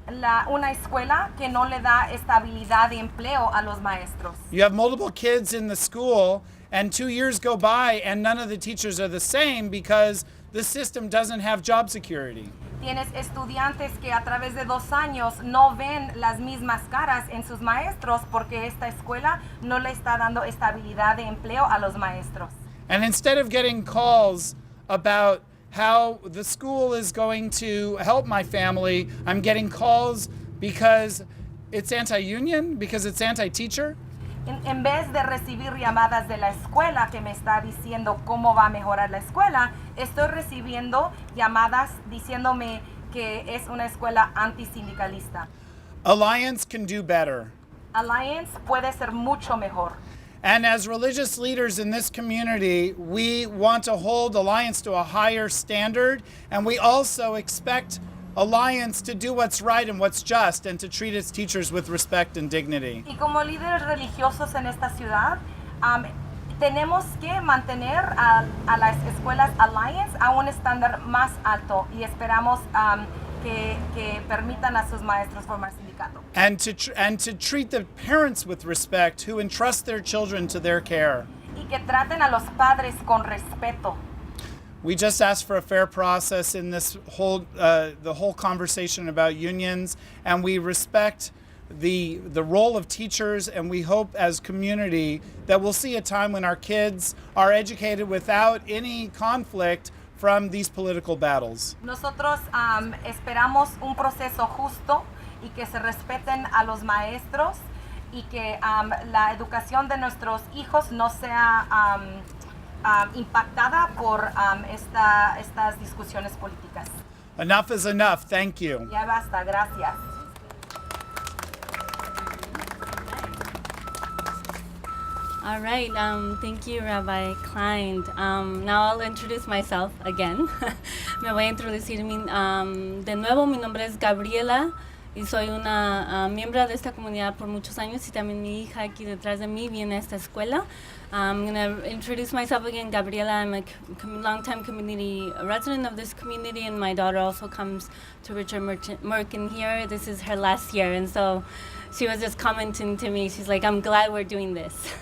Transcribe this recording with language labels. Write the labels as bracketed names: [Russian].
[Spanish] Una escuela que no le da estabilidad de empleo a los maestros. [English] You have multiple kids in the school, and 2 years go by, and none of the teachers are the same because the system doesn't have job security. [Spanish] Tienes estudiantes que a través de 2 años no ven las mismas caras en sus maestros porque esta escuela no le está dando estabilidad de empleo a los maestros. [English] And instead of getting calls about how the school is going to help my family, I'm getting calls because it's anti-union, because it's anti-teacher. [Spanish] En vez de recibir llamadas de la escuela que me está diciendo cómo va a mejorar la escuela, estoy recibiendo llamadas diciéndome que es una escuela antisindicalista. [English] Alliance can do better. [Spanish] Alliance puede ser mucho mejor. [English] And as religious leaders in this community, we want to hold Alliance to a higher standard, and we also expect Alliance to do what's right and what's just, and to treat its teachers with respect and dignity. [Spanish] Y como líderes religiosos en esta ciudad, tenemos que mantener a las escuelas Alliance a un estándar más alto y esperamos que permitan a sus maestros formar sindicato. [English] And to treat the parents with respect who entrust their children to their care. [Spanish] Y que traten a los padres con respeto. [English] We just asked for a fair process in this the whole conversation about unions, and we respect the role of teachers, and we hope as community that we'll see a time when our kids are educated without any conflict from these political battles. [Spanish] Nosotros esperamos un proceso justo y que se respeten a los maestros y que la educación de nuestros hijos no sea impactada por estas discusiones políticas. [English] Enough is enough. Thank you. [Spanish] Ya basta, gracias. [English] All right, thank you, Rabbi Klein. Now I'll introduce myself again. [Spanish] Me voy a introducir de nuevo. Mi nombre es Gabriela y soy una miembro de esta comunidad por muchos años, y también mi hija aquí detrás de mí viene a esta escuela. [English] I'm going to introduce myself again, Gabriela. I'm a long-time community resident of this community, and my daughter also comes to Richard Merkin here. This is her last year, and so she was just commenting to me. She's like, I'm glad we're doing this.